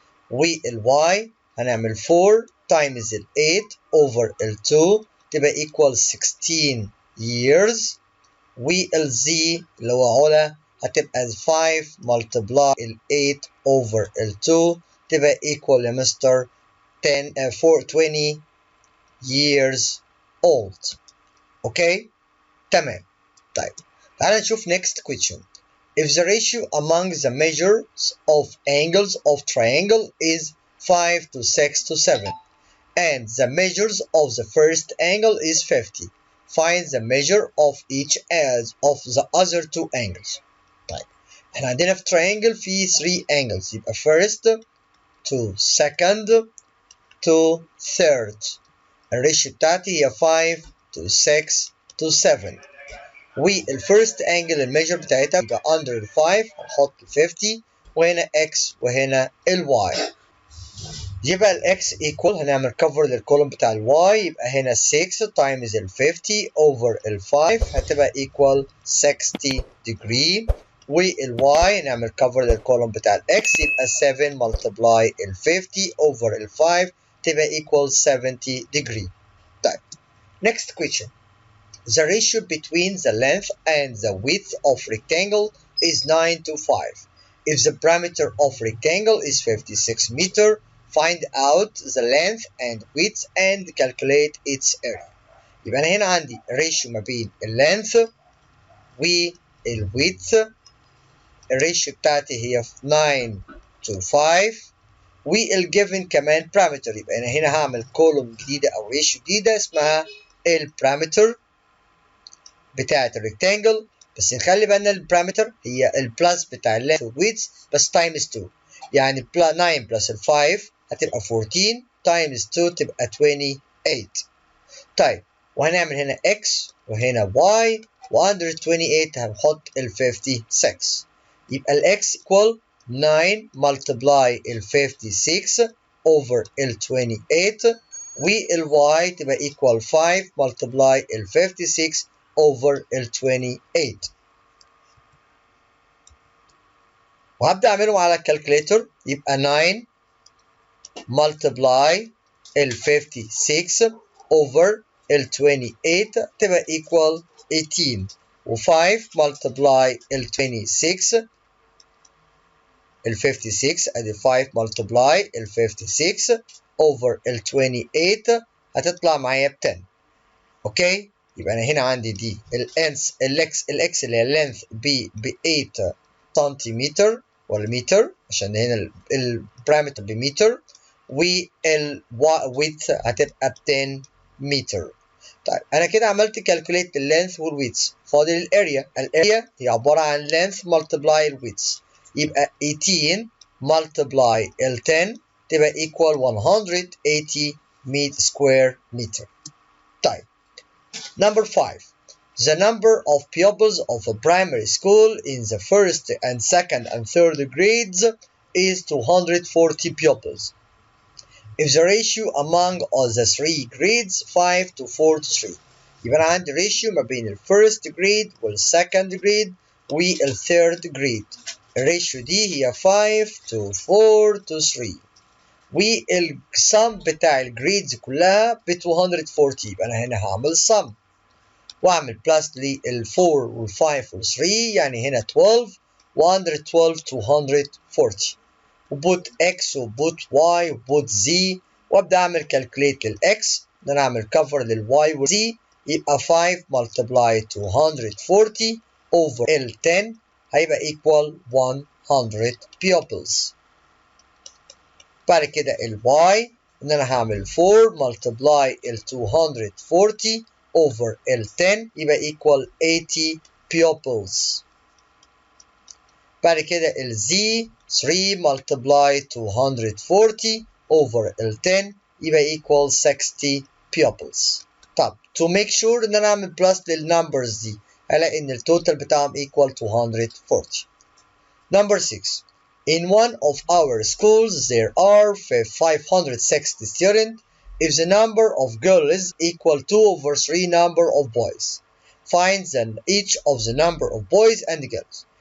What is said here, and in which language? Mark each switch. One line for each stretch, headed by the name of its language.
Arabic: وال y هنعمل 4 times ال 8 over ال 2 تبقى equal 16 years، وال z اللي هو علا هتبقى 5 multiply ال 8 over ال 2 تبقى equal يا مستر 20 years old. اوكي تمام. طيب تعالى نشوف
English: next question. If the ratio among the measures of angles of triangle is 5 to 6 to 7 and the measures of the first angle is 50, find the measure of each as of the other two angles.
Arabic: طيب احنا عندنا في triangle في 3 angles يبقى first to second to third. الريشيو بتاعتي هي 5 to 6 to 7، والفيرست انجل الميجر بتاعتها يبقى under ال 5 هنحط 50 وهنا x وهنا ال y، يبقى ال x equal هنعمل cover للكولوم بتاع ال y يبقى هنا 6 times ال 50 over ال 5 هتبقى equal 60 degree، وال y نعمل cover للكولوم بتاع ال x يبقى 7 multiply ال 50 over ال 5 تبقى equal 70 degree.
English: طيب next question. The ratio between the length and the width of rectangle is 9 to 5. If the perimeter of rectangle is 56 meter, find out the length and width and calculate its area.
Arabic: يبقى أنا هنا عندي ratio ما بين length والwidth. الريشيو بتاعتي هي 9 to 5 والجيفن كمان بارامتر. يبقى انا هنا هعمل كولوم جديده او ريشيو جديده اسمها البارامتر بتاعه الريكتانجل. بس نخلي بالنا البارامتر هي البلس بتاع اللينث والويدث بس تايمز 2. يعني 9 بلس ال 5 هتبقى 14 تايمز 2 تبقى 28. طيب وهنعمل هنا x وهنا y و under 28 هنحط ال 56. يبقى ال x equal 9 multiply ال 56 over ال 28 وال y تبقى equal 5 multiply ال 56 over ال 28. وهبدأ أعملهم على الكالكوليتر. يبقى 9 multiply ال 56 over ال 28 تبقى equal 18 و5 multiply ال 26 ال 56 ادي 5 multiply ال 56 over ال 28 هتطلع معايا ب 10. اوكي يبقى انا هنا عندي دي الاكس اللي هي اللينث ب 8 سنتيمتر ولا متر عشان هنا البارامتر بمتر والويدث هتبقى ب 10 متر. طيب انا كده عملت كالكوليت اللينث والويدث. فاضل الاريا هي عباره عن لينث ملتبلاي الويدث. يبقى 18 ملتبلاي ال 10 تبقى equal 180 square meter.
English: طيب number 5. The number of pupils of a primary school in the first and second and third grades is 240 pupils. If the ratio among all the three grades 5 to 4 to 3.
Arabic: يبقى أنا عندي ratio ما بين ال first grade وال second grade وال third grade. الريشيو دي هي 5 to 4 to 3. والسم بتاع الجريدز كلها ب 240. يبقى أنا هنا هعمل sum وأعمل بلس لل 4 وال 5 وال 3 يعني هنا 12 و under 12 240. وبوت x وبوت y وبوت z وابدا اعمل كالكوليت للاكس ان انا اعمل كفر للواي والزي. يبقى 5 multiply 240 over ال 10 هيبقى equal 100 pupils. بعد كده الواي ان انا هعمل 4 multiply ال 240 over ال 10 يبقى equal 80 pupils. بعد كده ال z 3 multiply 240 over ال 10 يبقى equal 60 pupils. طب
English: to make sure
Arabic: ان انا اعمل بلس للنمبرز دي هلاقي ان التوتال بتاعهم equal 240.
English: Number 6. In one of our schools there are 560 students. If the number of girls equal 2 over 3 number of boys. Find then each of the number of boys and girls.